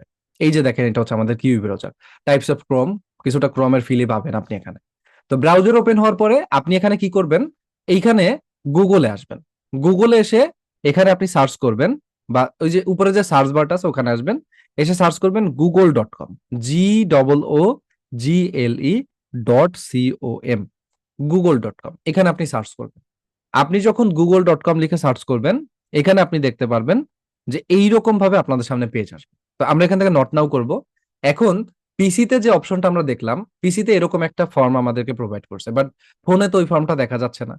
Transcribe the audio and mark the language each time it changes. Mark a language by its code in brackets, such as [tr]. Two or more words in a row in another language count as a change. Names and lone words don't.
[bn] এই যে দেখেন, এটা হচ্ছে আমাদের কিউই ব্রাউজার, [en] types of Chrome, [bn] কিছুটা ক্রোমের ফিলি পাবেন আপনি এখানে। তো [en] browser open [bn] হওয়ার পরে আপনি এখানে কি করবেন, এইখানে গুগলে আসবেন। গুগলে এসে এখানে আপনি সার্চ করবেন, বা ওই যে উপরে যে সার্চ বারটা আছে ওখানে আসবেন, এসে সার্চ করবেন google.com, GOOGLE.com, google.com, এখানে আপনি সার্চ করবেন। আপনি যখন google.com লিখে সার্চ করবেন, এখানে আপনি দেখতে পারবেন যে এইরকম ভাবে আপনাদের সামনে পেজ আসবে। তো আমরা এখান থেকে [en] not now [bn] করব। এখন পিসিতে যে অপশনটা আমরা দেখলাম, পিসিতে এরকম একটা ফর্ম আমাদেরকে প্রোভাইড করছে, বাট ফোনে তো ওই ফর্মটা দেখা যাচ্ছে না।